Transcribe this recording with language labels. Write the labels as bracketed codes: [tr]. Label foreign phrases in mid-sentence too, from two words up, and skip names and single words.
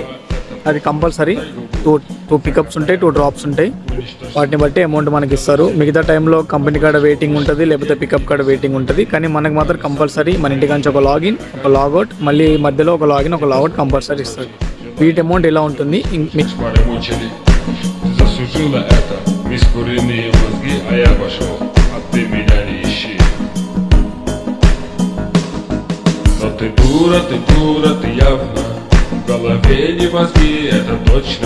[te] అది కంపల్సరీ. 2 పికప్స్ ఉంటాయి, 2 డ్రాప్స్ ఉంటాయి. వాటిని బట్టి అమౌంట్ మనకి ఇస్తారు. మిగతా టైంలో కంపెనీ కాడ వెయిటింగ్ ఉంటుంది, లేకపోతే పికప్ కాడ వెయిటింగ్ ఉంటుంది. కానీ మనకు మాత్రం కంపల్సరీ మన ఇంటికాంచి ఒక లాగిన్, ఒక లాగౌట్, మళ్ళీ మధ్యలో ఒక లాగిన్, ఒక లాగౌట్ కంపల్సరీ ఇస్తారు. వీటి అమౌంట్ ఎలా ఉంటుంది [ru] Заслужила это, mis куриные мозги, а я пошел, а ты меня не ищи. Но ты дура, ты явно, в голове не мозги, это точно.